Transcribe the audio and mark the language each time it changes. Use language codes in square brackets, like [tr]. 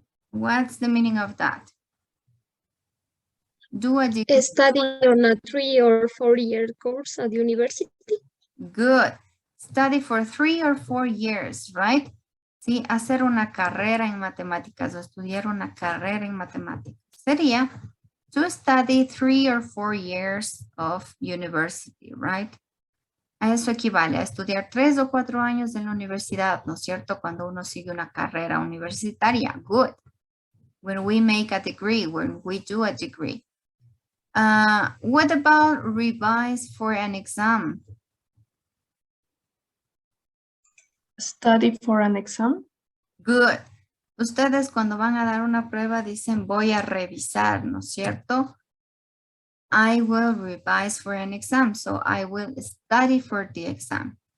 [en] What's the meaning of that? Do a degree. Studying on a 3 or 4 year course at university. Good. Study for 3 or 4 years, right? [es] Sí, hacer una carrera en matemáticas o estudiar una carrera en matemáticas. [en] Sería to study 3 or 4 years of university, right? [es] A eso equivale a estudiar 3 o 4 años en la universidad, ¿no es cierto? Cuando uno sigue una carrera universitaria. [en] Good. When we make a degree, when we do a degree. What about revise for an exam? Study for an exam. Good. [es] Ustedes cuando van a dar una prueba dicen voy a revisar, ¿no es cierto? [en] I will revise for an exam. So I will study for the exam.